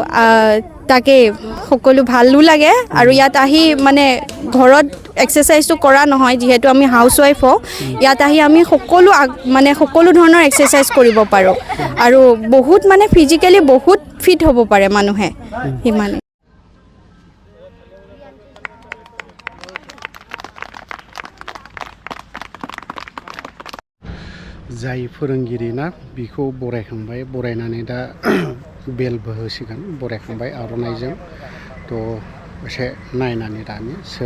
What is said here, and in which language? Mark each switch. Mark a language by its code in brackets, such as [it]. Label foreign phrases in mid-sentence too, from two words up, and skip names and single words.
[as] তাকে সকলো ভালো লাগে আৰু ইয়াত আহি মানে ঘৰত এক্সাৰচাইজটো কৰা নহয় যিহেতু আমি হাউচৱাইফ হওঁ ইয়াত আহি আমি সকলো ধৰণৰ এক্সাৰচাইজ কৰিব পাৰোঁ আৰু বহুত মানে ফিজিকেলি বহুত ফিট হ'ব পাৰে মানুহে সিমানে [brx] जाय फोरोंगिरि ना बिखौ बरायखांबाय बरायनानै दा बेलबो होसिगोन बरायखांबाय आर'नाइजों थ' एसे नायनानै दानि सोर